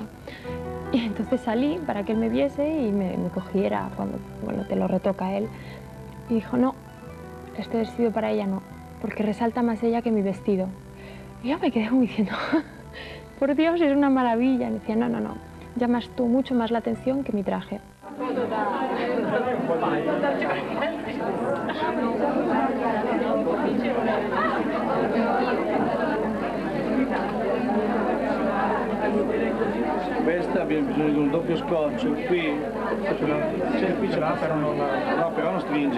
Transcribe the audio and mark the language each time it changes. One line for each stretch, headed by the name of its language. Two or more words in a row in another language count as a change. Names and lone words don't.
Spanish: Y entonces salí para que él me viese y me cogiera cuando te lo retoca él. Y dijo, no, este vestido para ella no, porque resalta más ella que mi vestido. Y yo me quedé como diciendo, por Dios, es una maravilla. Y me decía, no, llamas tú mucho más la atención que mi traje.
Italian: Questa abbiamo bisogno di un doppio scotch, qui qui ce l'ha però non stringe.